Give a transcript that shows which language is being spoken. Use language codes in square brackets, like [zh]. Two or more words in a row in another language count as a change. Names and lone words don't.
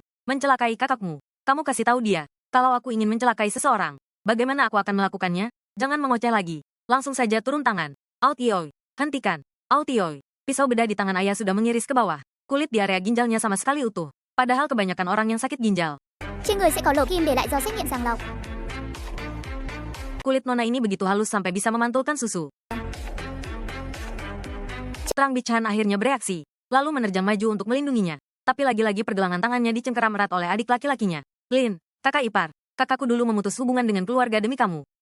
[id] Mencelakai kakakmu. Kamu kasih tahu dia, kalau aku ingin mencelakai seseorang, bagaimana aku akan melakukannya? Jangan mengoceh lagi. Langsung saja turun tangan. Aotioi, hentikan. Aotioi, pisau bedah di tangan ayah sudah mengiris ke bawah. Kulit di area ginjalnya sama sekali utuh. Padahal kebanyakan orang yang sakit ginjal. [vi] Trên người sẽ có lỗ kim để lại do xét nghiệm sàng lọc. [id] Kulit nona ini begitu halus sampai bisa memantulkan susu. Trang Bichan akhirnya bereaksi, lalu menerjang maju untuk melindunginya. Tapi lagi-lagi pergelangan tangannya dicengkeram erat oleh adik laki-lakinya. Lin, kakak ipar, kakakku dulu memutus hubungan dengan keluarga demi kamu.